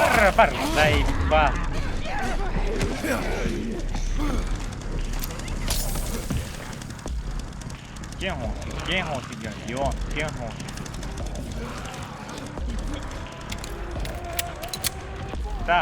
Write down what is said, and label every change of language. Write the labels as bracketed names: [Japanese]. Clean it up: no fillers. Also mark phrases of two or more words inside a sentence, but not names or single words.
[Russian] Пар, заебал. [Portuguese] Quem ronca, Leon? Quem ronca? [Russian] Так.